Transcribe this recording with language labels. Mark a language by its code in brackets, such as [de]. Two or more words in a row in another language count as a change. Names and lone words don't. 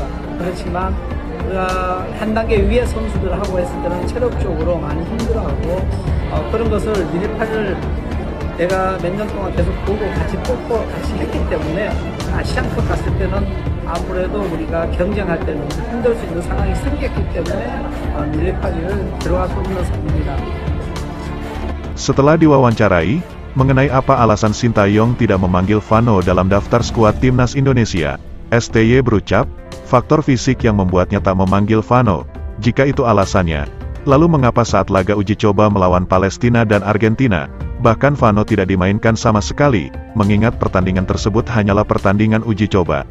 [ko] 그렇지만 우리가 한 단계 위의 선수들하고 했을 때는 체력적으로 많이 힘들어하고 그런 것을 릴리팔리를 내가 몇 년 동안 계속 보고 같이 뽑고 같이 했기 때문에 아시안컵 갔을 때는 아무래도 우리가 경쟁할 때는 힘들 수 있는 상황이 생겼기 때문에 릴리팔리를 들어갈 수 없는 상황입니다. [id] Setelah diwawancarai mengenai apa alasan Sintayong tidak memanggil Vano dalam daftar skuad timnas Indonesia, STY berucap, faktor fisik yang membuatnya tak memanggil Vano. Jika itu alasannya, lalu mengapa saat laga uji coba melawan Palestina dan Argentina, bahkan Vano tidak dimainkan sama sekali, mengingat pertandingan tersebut hanyalah pertandingan uji coba.